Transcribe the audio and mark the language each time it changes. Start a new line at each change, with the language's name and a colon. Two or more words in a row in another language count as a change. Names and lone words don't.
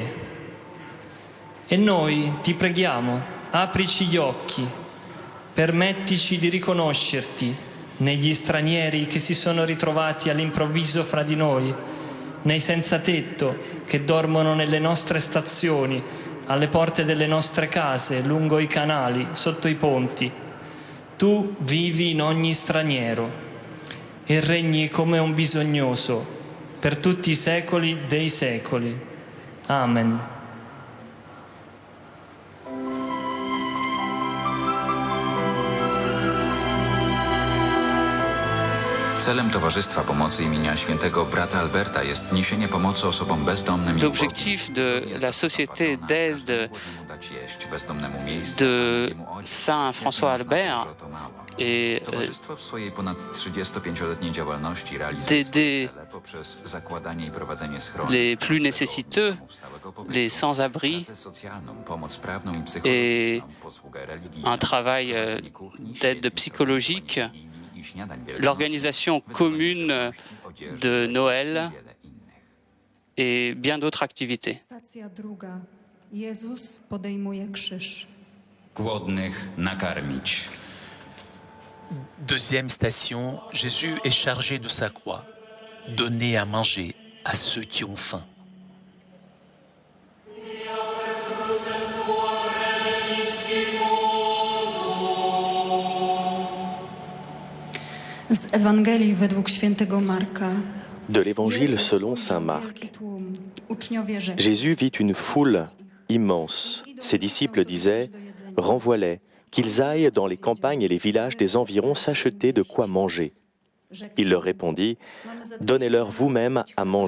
Italian: E noi ti preghiamo, aprici gli occhi, permettici di riconoscerti negli stranieri che si sono ritrovati all'improvviso fra di noi, nei senza tetto che dormono nelle nostre stazioni, alle porte delle nostre case, lungo i canali, sotto i ponti. Tu vivi in ogni straniero e regni come un bisognoso per tutti i secoli dei secoli. Amen.
Polish: Celem Towarzystwa Pomocy imienia świętego brata Alberta jest niesienie pomocy osobom bezdomnym i
French: L'objectif de la société d'aide de Saint François Albert est
Polish: Towarzystwo w swojej ponad 35-letniej działalności realizuje
French: d'aider
Polish: swoje cele poprzez zakładanie i prowadzenie schronisk,
French: les plus nécessiteux, les sans-abri,
Polish: pracę socjalną, pomoc prawną i
French: et
Polish: psychologiczną, posługę religijną,
French: un travail d'aide psychologique, l'organisation commune de Noël et bien d'autres activités.
Polish: Stacja druga. Jezus podejmuje krzyż. Głodnych nakarmić.
French: Deuxième station, Jésus est chargé de sa croix, donner à manger à ceux qui ont faim.
Polish: Z Ewangelii według świętego Marka.
French: De l'évangile selon saint Marc. Jésus vit une foule immense. Ses disciples disaient « Renvoie-les, qu'ils aillent dans les campagnes et les villages des environs s'acheter de quoi manger. » Il leur répondit « Donnez-leur vous-même à manger.